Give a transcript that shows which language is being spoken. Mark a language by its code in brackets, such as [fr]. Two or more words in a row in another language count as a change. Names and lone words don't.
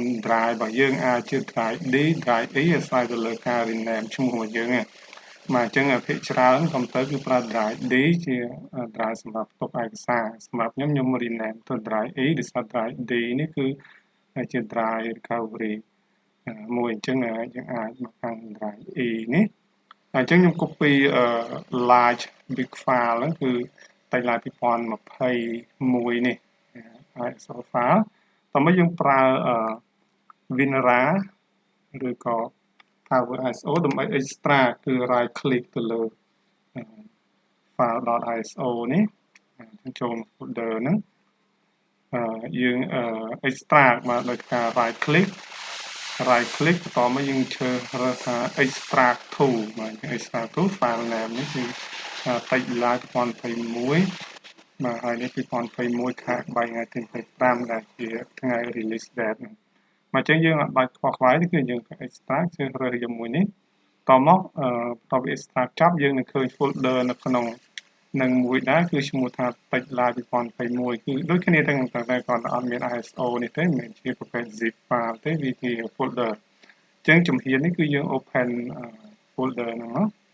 [km] drive របស់យើងអាចជា [en] drive D drive E [km] អាស្រ័យទៅលើការ rename ឈ្មោះរបស់យើងអញ្ចឹងភាគច្រើនកុំព្យូទ័រគឺប្រើ [en] drive D [km] ជា drive សម្រាប់ផ្ទុកឯកសារសម្រាប់ខ្ញុំ rename ទៅ drive E ដោយសារ [en] drive D [km] នេះគឺជា [en] drive recovery [km] មួយអញ្ចឹងយើងអាចមកខាង [en] drive E [km] នេះអញ្ចឹងខ្ញុំ [en] copy large big file [km] ហ្នឹងគឺ TeXlive 2021នេះ [en] ISO file [km] តោះមកយើងប្រើ WinRAR ឬក៏ Power ISO ដើម្បី extract គឺ [en] right click [km] ទៅលើ file.iso នេះចូល folder ហ្នឹងយើង extract មកដោយការ [en] right click [km] បន្តមកយើងរើសថា [en] extract to extract to file name [km] នេះគឺ TeXlive 2021ហើយនេះ2021ខែ3ថ្ងៃទី 25ដែលជាថ្ងៃ [en] release date [km] ហ្នឹងអញ្ចឹងយើងអត់បាច់ខ្វល់ខ្វាយទេគឺយើង extract ជ្រើសរើសជាមួយនេះតមកបន្ទាប់ពី extract ចប់យើងនឹងឃើញ folder នៅក្នុងនឹងមួយដែរគឺឈ្មោះថា TeXlive 2021គឺដូចគ្នាទាំងតែគាត់អត់មាន ISO នេះទេមិនជាប្រភេទ [en] zip file [km] ទេវាជា folder អញ្ចឹងជំហាននេះគឺយើង [en] open folder [km] ហ្នឹងមក